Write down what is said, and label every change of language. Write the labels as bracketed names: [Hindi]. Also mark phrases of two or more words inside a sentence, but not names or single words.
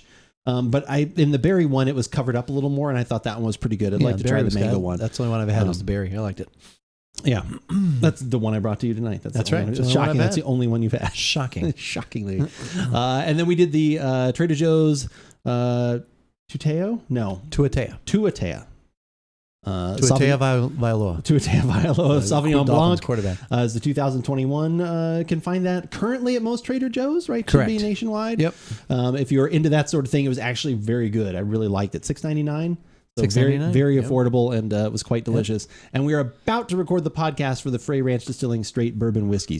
[English] But in the berry one, it was covered up a little more, and I thought that one was pretty good. I'd like to try the mango one. That's the only one I've had was the berry. I liked it. Yeah, that's the one I brought to you tonight. That's right. It's shocking. That's the only one you've had. Shocking. Shockingly. And then we did the Trader Joe's Tuatea? No. Tuatea. Tuatea. Tuatea Vailoa. Tuatea Vailoa Sauvignon Blanc quarterback. Is the 2021. Can find that currently at most Trader Joe's, right? Correct. Should be nationwide. Yep. If you're into that sort of thing, it was actually very good. I really liked it. $6.99. So $6.99? very affordable, and it was quite delicious. Yep. And we are about to record the podcast for the Frey Ranch Distilling Straight Bourbon Whiskey.